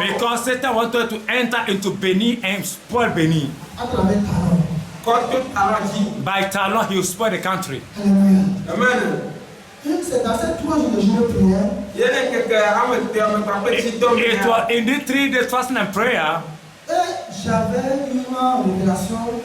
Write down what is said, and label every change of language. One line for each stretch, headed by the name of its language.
English: Because Satan wanted to enter into Benin and spoil Benin.
French: À travers Talon.
English: By Talon, he will spoil the country. Alléluia. Amen.
French: C'est dans ces 3 jours de journée de prière.
English: It was indeed 3 days fasting and prayer.
French: Et j'avais une révélation.